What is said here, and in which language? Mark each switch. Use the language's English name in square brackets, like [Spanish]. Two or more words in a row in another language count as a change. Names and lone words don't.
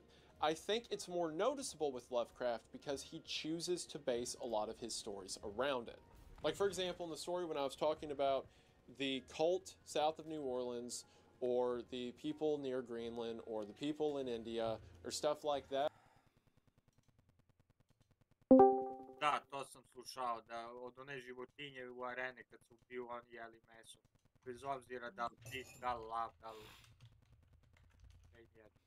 [English] I think it's more noticeable with Lovecraft because he chooses to base a lot of his stories around it. Like, for example, in the story when I was talking about the cult south of New Orleans, or the people near Greenland, or the people in India, or stuff like that. [Serbian] Da, to sam slušao, da od one životinje u areni kad su ubiju oni jeli meso. Bez obzira da li pig, da li lav, da li ne jedu.